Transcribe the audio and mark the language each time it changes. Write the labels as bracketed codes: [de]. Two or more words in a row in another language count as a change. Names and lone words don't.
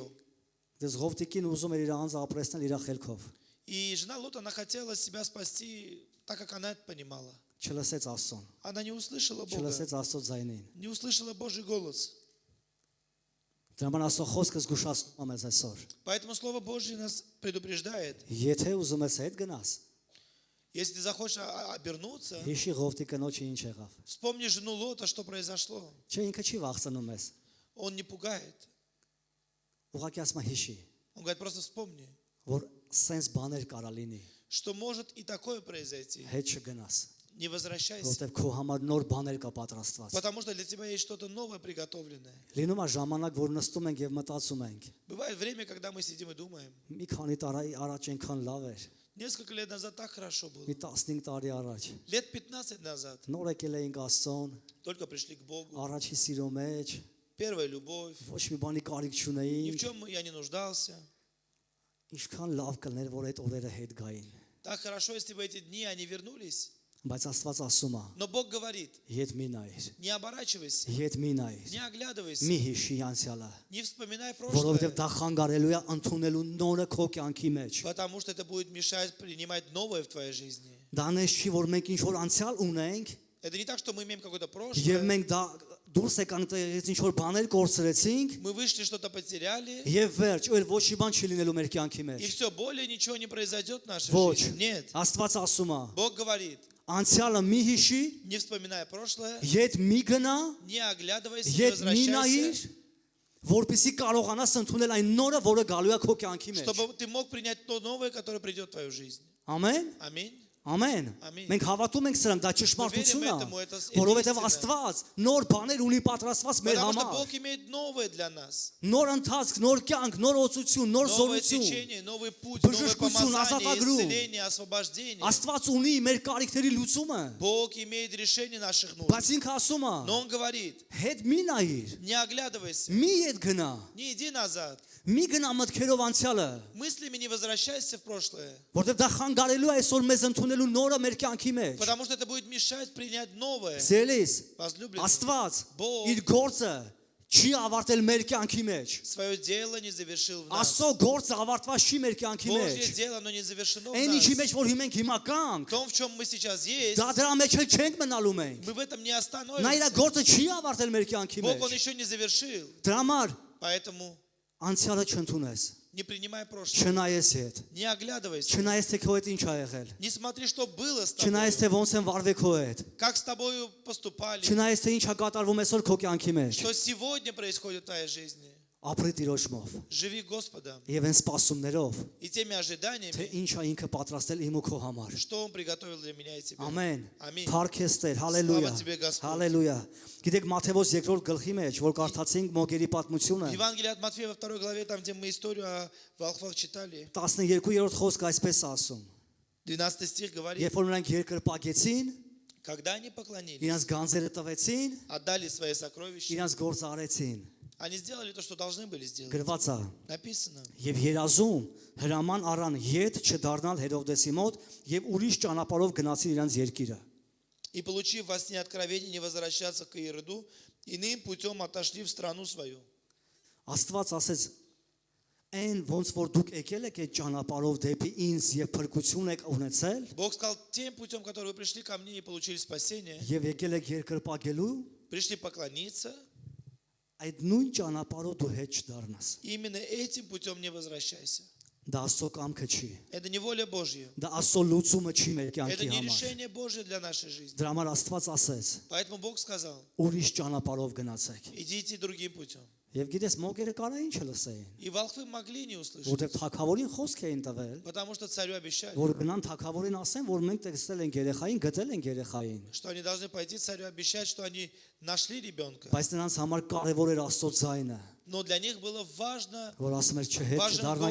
[hy] Դες Ղովտիկին ուզում էր իր անձը ապրեսնել իր խելքով։ [ru] И жена Лота, она хотела себя спасти так, как она это понимала. [hy] Չլսեց Աստծուն, [ru] Она не услышала Бога, [hy] չլսեց Աստծո ձայնին։ [ru] не услышала Божий голос. [hy] Դրա համար Աստծո խոսքը զգուշացնում է մեզ այսօր։ [ru] Поэтому Слово Божье нас предупреждает. [hy] Եթե ուզում ես հետ գնաս, [ru] Если ты захочешь обернуться, [hy] հիշի Ղովտի կնոջը ինչ եղավ։ [ru] вспомни жену Лота, что произошло. [hy] Չէ, ինքը չի վախցնում մեզ։ [ru] Он не пугает. [hy] Ուղղակի ասում է հիշի, [ru] Он говорит, просто вспомни, [hy] որ սենց բաներ կարա լինի, [ru] что может и такое произойти. [hy] հետ չգնաս, [ru] Не возвращайся, [hy] որովհետև քո համար նոր բաներ կա պատրաստված։ [ru] потому что для тебя есть что-то новое приготовленное. [hy] Լինում է ժամանակ, որ նստում ենք եւ մտածում ենք։ [ru] Бывает время, когда мы сидим и думаем, [hy] Մի քանի տարի առաջ այնքան լավ էր, [ru] Несколько лет назад так хорошо было. [hy] Մի 15 տարի առաջ [ru] Лет 15 назад [hy] նոր եկել էինք Աստծուն, [ru] только пришли к Богу. [hy] առաջի սիրո մեջ, [ru] Первая любовь. [hy] ոչ մի բանի կարիք [ru] Ни в [hy] չունեինք, [ru] чем я не нуждался. [hy] ինչքան լավ կլներ, որ այդ օրերը հետ գային։ [ru] Так хорошо, если бы эти дни они вернулись. [hy] Բայց Աստված ասում է, [ru] Но Бог говорит, [hy] ետ մի նայր, [ru] не оборачивайся, [hy] ետ մի нայր, [ru] не оглядывайся, [hy] մի հիշի անցյալը, [ru] не вспоминай [hy] որովհետև [ru] прошлое, [hy] դա խանգարելու է ընդունելու նորը քո կյանքի մեջ։ [ru] потому что это будет мешать принимать новое в твоей жизни. [hy] Դա նես չի, որ մենք ինչ որ անցյալ ունենք, [ru] Это не так, что мы имеем какое-то [hy] եւ [ru] прошлое, [hy] մենք դա դուրս եկանք այդտեղից ինչ որ բաներ կորցրեցինք, [ru] мы вышли, что-то потеряли, [hy] եւ վերջ, այլ ոչ մի բան չի լինելու մեր կյանքի [ru] и [hy] մեջ։ [ru] все, более ничего не произойдет в нашей [hy] Ոչ, [ru] жизни. Нет. [hy] Աստված ասում է, [ru] Бог говорит, [hy] անցյալը մի հիշի, [ru] не вспоминай прошлое, [hy] ետ մի գնա, [ru] не оглядывайся, не [hy] ետ մի նայիր, [ru] возвращайся, [hy] որպեսզի կարողանաս ընդունել այն նորը, որը գալու է քո կյանքի մեջ։ [ru] чтобы ты мог принять то новое, которое придет в твою жизнь. [hy] Ամեն։ [ru] Аминь. [hy] Ամեն։ Ամեն։ Մենք հավատում ենք սրան, դա ճշմարտություն է, [ru] этому, это [hy] որովհետև [ru] истина. [hy] Աստված նոր բաներ ունի պատրաստված մեր [ru] Потому что [hy] համար։ [ru] Бог имеет новое для нас. [hy] Նոր ընթացք, նոր կյանք, նոր օծություն, նոր [ru] Новое [hy] զորություն։ [ru] течение, новый путь, новое [hy] Բժշկություն, [ru] помазание, [hy] ազատագրում։ [ru] исцеление, освобождение. [hy] Աստված ունի մեր կարիքների լուծումը, [ru] Бог имеет решение наших нужд. [hy] բայց ինքը ասում է, [ru] Но Он говорит, [hy] հետ մի նայիր, [ru] не оглядывайся, [hy] մի ետ գնա, [ru] не иди назад. [hy] մի գնա մտքերով անցյալը, [ru] Мыслями не возвращайся в прошлое. [hy] որովհետև դա խանգարելու է այսօր մեզ ընդունելու նորը մեր կյանքի մեջ։ [ru] Потому что это будет мешать принять новое. [hy] Սիրելիս, [ru] Возлюбленный, [hy] Աստված [ru] Բող [hy] իր գործը չի ավարտել մեր կյանքի մեջ։ [ru] свое дело не завершил в нас. [hy] Աստծո գործը ավարտված չի մեր կյանքի մեջ։ [ru] Божье дело, оно не завершено в [hy] Այն ինչի [ru] нас. [hy] մեջ որ մենք հիմա կանք, [ru] В том, в чем мы сейчас есть, [hy] դա դրա մեջ էլ չենք մնալու մենք։ [ru] мы в этом не [hy] Նա իր [ru] остановимся. [hy] գործը չի ավարտել մեր կյանքի [ru] Бог, Он [hy] մեջ։ [ru] еще не завершил. [hy] Դրա համար [ru] Поэтому [hy] անցյալը չընդունես, [ru] не принимай прошлое. [hy] չնայես հետ, [ru] Не оглядывайся. [hy] չնայես թե քո հետ ինչ ա եղել, [ru] Не смотри, что было с [hy] չնայես [ru] тобой. [hy] թե ոնց են վարվել քո հետ, [ru] Как с тобою поступали. [hy] չնայես թե ինչ ա կատարվում այսօր քո կյանքի մեջ։ [ru] Что сегодня происходит в твоей жизни. [hy] Ապրի Տիրոջմով [ru] Живи Господом. [hy] եւ այն սպասումներով, [ru] И теми [hy] թե [ru] ожиданиями, [hy] ինչ ա ինքը պատրաստել իմ ու քո համար։ [ru] что Он приготовил для меня и тебя. [hy] Ամեն։ Ամին։ Փառքես Տեր, հալելույա։ [ru] Слава тебе, Господь։ [hy] Հալելույա։ Գիտեք Մատթեոս 2-րդ գլխի մեջ, որ կարդացինք Մոգերի պատմությունը, [ru] Евангелие от Матфея во 2 главе, там, где мы историю о волхвах читали, [hy] 12-րդ խոսքը այսպես է ասում. [ru] 12 стих говорит, [hy] Երբ որ նրանք երկրպագեցին, [ru] когда они поклонились, [hy] իրենց գանձերը տվեցին, [ru] отдали свои сокровища, [hy] իրենց գործը արեցին։ [ru] они сделали то, что должны были сделать. [hy] Գրված է. [ru] Написано. [hy] Եվ երազում հրաման առան ետ չդառնալ Հերովդեսի մոտ եւ ուրիշ ճանապարհով գնացին իրենց երկիրը։ [ru] И, получив во сне откровение не возвращаться к Ироду, иным путем отошли в страну свою. [hy] Աստված ասեց. Այն ոնց որ դուք եկել եք այդ ճանապարհով դեպի ինձ եւ փրկություն եք ունեցել [ru] Бог сказал, тем путем, который вы пришли ко мне и получили спасение, [hy] եւ եկել եք երկրպագելու, [ru] пришли поклониться, [hy] այդ նույն ճանապարհով դու հետ չդառնաս։ [ru] именно этим путем не возвращайся. [hy] Դա Աստծո կամքը չի։ [ru] Это не воля Божья. [hy] Դա Աստծո լուծումը չի մեր [ru] Это [hy] կյանքի [ru] не [hy] համար։ [ru] решение Божье для нашей жизни. [hy] Դրա համար Աստված ասեց. [ru] Поэтому Бог сказал, [hy] Ուրիշ ճանապարհով գնացեք։ [ru] идите другим путем. [hy] Եվ գիտես մոգերը կարա ինչ լսեին, [ru] И волхвы могли не услышать, [hy] որտեղ թակավորին խոսք էին տվել, [ru] потому что царю обещали, [hy] որ գնան թակավորին ասեն, որ մենք տեսել ենք երեխային, գտել ենք երեխային։ [ru] что они должны пойти царю обещать, что они нашли ребенка. [hy] Բայց նրանց համար կարևոր էր Աստծո ձայնը, [ru] Но для них было важно, [hy] որ ասում էր չհետ [ru] важен [hy] չդառնաք